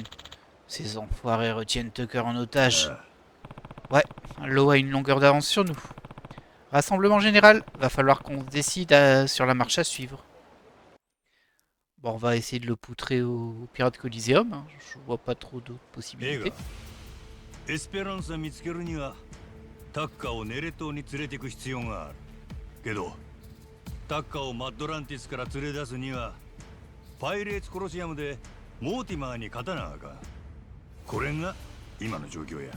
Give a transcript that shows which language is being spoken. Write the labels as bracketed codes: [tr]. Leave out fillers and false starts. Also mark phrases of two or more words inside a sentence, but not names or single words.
[fr] Ces enfoirés retiennent Tucker en otage. Ouais, l'eau a une longueur d'avance sur nous. Rassemblement général, va falloir qu'on se décide sur la marche à suivre. Bon, on va essayer de le poutrer au Pirate Coliseum. Je vois pas trop d'autres possibilités. [ja] エスペランサ見つけるにはタッカーをネレ島に連れていく必要があるけどタッカーをマッドランティスから連れ出すにはパイレーツコロシアムでモーティマーに勝たなあかんこれが今の状況や